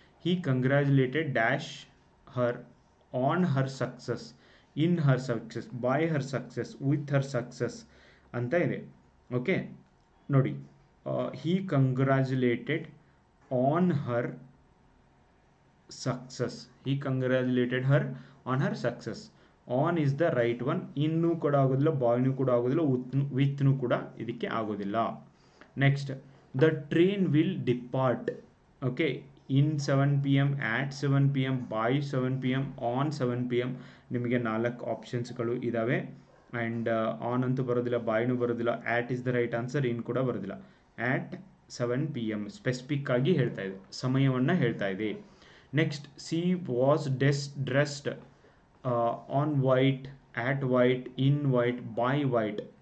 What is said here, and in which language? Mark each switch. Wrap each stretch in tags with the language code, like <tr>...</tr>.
<en>he congratulated dash her on her success, in her success, by her success, with her success</en> <kn>ಅಂತ ಇದೆ.</kn> <en>Okay, ನೋಡಿ, he congratulated on her success. He congratulated her on her success. On is the right one.</en> <kn>ಇನ್ನೂ ಕೂಡ ಆಗೋದಿಲ್ಲ, ಬಾಯ್ನೂ ಕೂಡ ಆಗೋದಿಲ್ಲ, ವಿತ್ನೂ ಕೂಡ ಇದಕ್ಕೆ ಆಗೋದಿಲ್ಲ.</kn> <en>Next, the train will depart. Okay, in 7 PM, at 7 PM, by 7 PM, on 7 PM.</en> <kn>ನಿಮಗೆ 4 ಆಪ್ಷನ್ಸ್ಗಳು ಇದ್ದಾವೆ. ಆ್ಯಂಡ್ ಆನ್ ಅಂತೂ ಬರೋದಿಲ್ಲ, ಬಾಯ್ನೂ ಬರೋದಿಲ್ಲ.</kn> <en>At is the right answer.</en> <kn>ಇನ್ ಕೂಡ ಬರೋದಿಲ್ಲ. ಆಟ್ 7 PM ಸ್ಪೆಸಿಫಿಕ್ ಆಗಿ ಹೇಳ್ತಾ ಇದೆ, ಸಮಯವನ್ನು ಹೇಳ್ತಾ ಇದೆ.</kn> <en>Next, she was dressed on white, at white, in white, by white.</en>